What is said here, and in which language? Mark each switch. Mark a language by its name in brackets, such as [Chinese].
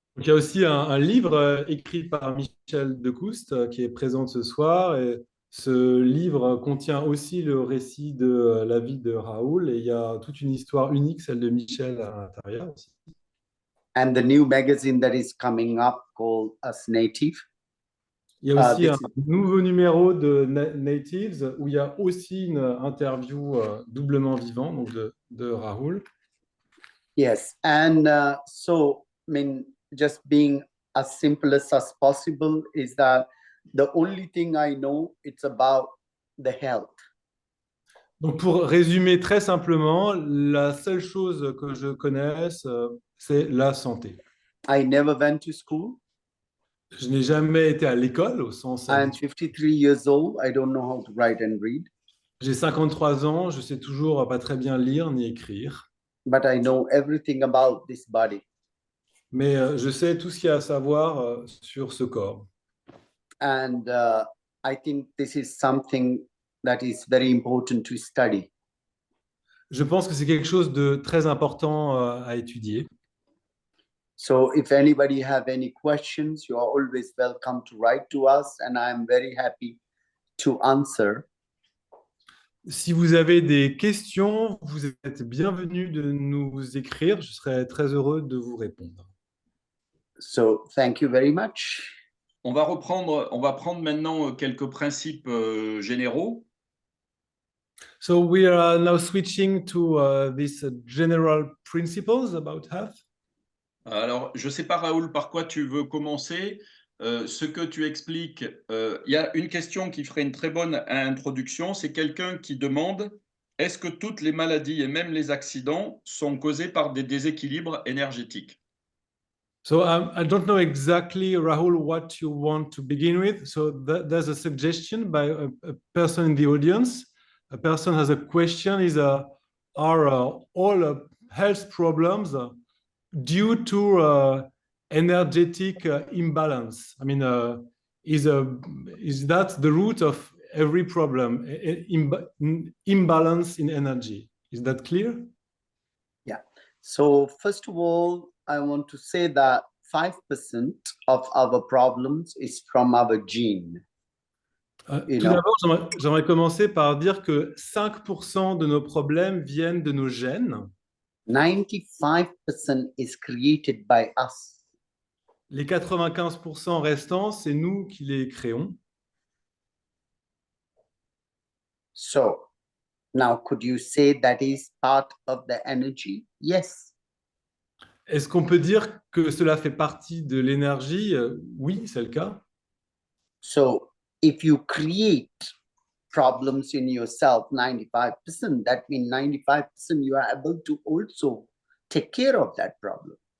[French] Donc, il y a aussi un livre écrit par Michel Decoust qui est présent ce soir. Et ce livre contient aussi le récit de la vie de Raoul. Et il y a toute une histoire unique, celle de Michel à l'intérieur aussi. [English] And the new magazine that is coming up called Us Native. [French] Il y a aussi un nouveau numéro de Natives où il y a aussi une interview doublement vivant donc de Raoul. [English] Yes, and so I mean, just being as simple as possible is that the only thing I know it's about the health. [French] Donc pour résumer très simplement, la seule chose que je connaisse, c'est la santé. [English] I never went to school. [French] Je n'ai jamais été à l'école au sens. [English] I am 53 years old. I don't know how to write and read. [French] J'ai 53 ans, je sais toujours pas très bien lire ni écrire. [English] But I know everything about this body. [French] Mais je sais tout ce qu'il y a à savoir sur ce corps. [English] And I think this is something that is very important to study. [French] Je pense que c'est quelque chose de très important à étudier. [English] So if anybody have any questions, you are always welcome to write to us, and I am very happy to answer. [French] Si vous avez des questions, vous êtes bienvenus de nous écrire. Je serai très heureux de vous répondre. [English] So thank you very much. [French] On va prendre maintenant quelques principes généraux. [English] So we are now switching to these general principles about health. [French] Alors, je ne sais pas, Raoul, par quoi tu veux commencer. Ce que tu expliques, il y a une question qui ferait une très bonne introduction. C'est quelqu'un qui demande, est-ce que toutes les maladies et même les accidents sont causés par des déséquilibres énergétiques? [English] So I don't know exactly, Rahul, what you want to begin with. So there's a suggestion by a person in the audience. A person has a question: are all health problems due to energetic imbalance? I mean, is that the root of every problem? Imbalance in energy. Is that clear? Yeah. So first of all, I want to say that 5% of our problems is from our gene. [French] Tout d'abord, j'aimerais commencer par dire que 5% de nos problèmes viennent de nos gènes. [English] 95% is created by us. [French] Les 95% restants, c'est nous qui les créons. [English] So now, could you say that is part of the energy? Yes. [French] Est-ce qu'on peut dire que cela fait partie de l'énergie? Oui, c'est le cas. [English] So if you create problems in yourself, 95%, that means 95% you are able to also take care of that problem.